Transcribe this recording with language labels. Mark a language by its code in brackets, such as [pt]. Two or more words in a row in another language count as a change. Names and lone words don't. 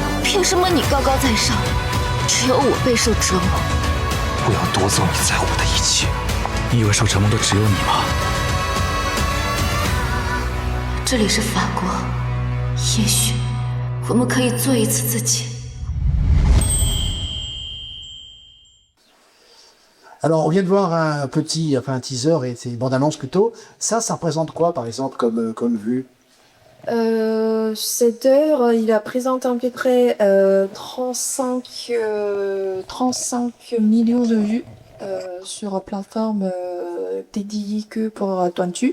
[zh] 凭什么你高高在上，只有我备受折磨？不要夺走你在乎的一切。你以为受折磨的只有你吗？这里是法国，也许我们可以做一次自己。 [fr] Alors, on vient de voir un teaser et c'est une bande-annonce plutôt. Ça représente quoi, par exemple, comme vue? Cette heure, il a présenté à peu près 35 millions de vues sur une plateforme dédiée que pour Duanzhou.